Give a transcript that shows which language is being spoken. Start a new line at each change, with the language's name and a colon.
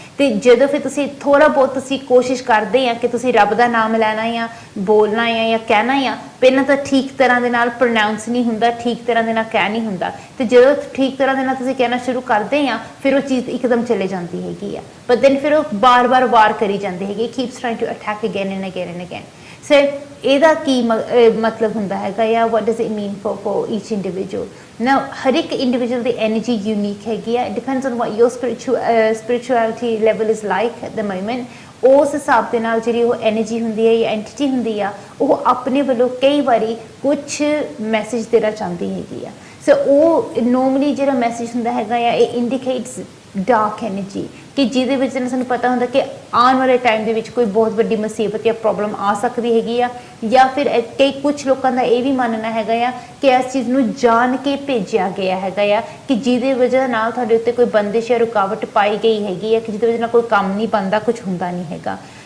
Punjabi: ਤੇ ਜਦੋਂ ਫਿਰ ਤੁਸੀਂ ਥੋੜਾ ਬਹੁਤ ਤੁਸੀਂ ਕੋਸ਼ਿਸ਼ ਕਰਦੇ ਆ ਕਿ ਤੁਸੀਂ ਰੱਬ ਦਾ ਨਾਮ ਲੈਣਾ ਆ, ਬੋਲਣਾ ਆ ਜਾਂ ਕਹਿਣਾ ਆ, ਪਹਿਲਾਂ ਤਾਂ ਠੀਕ ਤਰ੍ਹਾਂ ਦੇ ਨਾਲ ਪ੍ਰੋਨਾਊਂਸ ਨਹੀਂ ਹੁੰਦਾ, ਠੀਕ ਤਰ੍ਹਾਂ ਦੇ ਨਾਲ ਕਹਿ ਨਹੀਂ ਹੁੰਦਾ, ਤੇ ਜਦੋਂ ਠੀਕ ਤਰ੍ਹਾਂ ਦੇ ਨਾਲ ਤੁਸੀਂ ਕਹਿਣਾ ਸ਼ੁਰੂ ਕਰਦੇ ਆ ਫਿਰ ਉਹ ਚੀਜ਼ ਇੱਕਦਮ ਚਲੇ ਜਾਂਦੀ ਹੈਗੀ ਆ।
English: but then
Punjabi: ਫਿਰ ਉਹ ਬਾਰ-ਬਾਰ ਵਾਰ ਕਰੀ ਜਾਂਦੀ ਹੈਗੀ,
English: Keeps trying to attack again and again and again.
Punjabi: ਸੋ ਇਹਦਾ ਕੀ ਮਤਲਬ ਹੁੰਦਾ ਹੈਗਾ ਆ,
English: what does it mean for each individual? Now
Punjabi: ਹਰ ਇੱਕ ਇੰਡੀਵਿਜੂਅਲ ਦੀ ਐਨਰਜੀ ਯੂਨੀਕ ਹੈਗੀ ਆ,
English: it depends on what your spirituality level is like at the moment।
Punjabi: ਉਸ ਹਿਸਾਬ ਦੇ ਨਾਲ ਜਿਹੜੀ ਉਹ ਐਨਰਜੀ ਹੁੰਦੀ ਹੈ ਜਾਂ ਐਂਟੀਟੀ ਹੁੰਦੀ ਆ, ਉਹ ਆਪਣੇ ਵੱਲੋਂ ਕਈ ਵਾਰੀ ਕੁਛ ਮੈਸੇਜ ਦੇਣਾ ਚਾਹੁੰਦੀ ਹੈਗੀ ਆ। ਸੋ ਉਹ ਨੋਰਮਲੀ ਜਿਹੜਾ ਮੈਸੇਜ ਹੁੰਦਾ ਹੈਗਾ ਆ, ਇਹ ਇੰਡੀਕੇਟਸ ਡਾਰਕ ਐਨਰਜੀ, ਕਿ ਜਿਹਦੇ ਵਿੱਚ ਸਾਨੂੰ ਪਤਾ ਹੁੰਦਾ ਕਿ ਆਉਣ ਵਾਲੇ ਟਾਈਮ ਦੇ ਵਿੱਚ ਕੋਈ ਬਹੁਤ ਵੱਡੀ ਮੁਸੀਬਤ ਜਾਂ ਪ੍ਰੋਬਲਮ ਆ ਸਕਦੀ ਹੈਗੀ ਆ, ਜਾਂ ਫਿਰ ਕਈ ਕੁਛ ਲੋਕਾਂ ਦਾ ਇਹ ਵੀ ਮੰਨਣਾ ਹੈਗਾ ਆ ਕਿ ਇਸ ਚੀਜ਼ ਨੂੰ ਜਾਣ ਕੇ ਭੇਜਿਆ ਗਿਆ ਹੈਗਾ ਆ, ਕਿ ਜਿਹਦੇ ਵਜ੍ਹਾ ਨਾਲ ਤੁਹਾਡੇ ਉੱਤੇ ਕੋਈ ਬੰਦਿਸ਼ ਜਾਂ ਰੁਕਾਵਟ ਪਾਈ ਗਈ ਹੈਗੀ ਆ, ਕਿ ਜਿਹਦੇ ਵਜ੍ਹਾ ਨਾਲ ਕੋਈ ਕੰਮ ਨਹੀਂ ਬਣਦਾ, ਕੁਛ ਹੁੰਦਾ ਨਹੀਂ ਹੈਗਾ।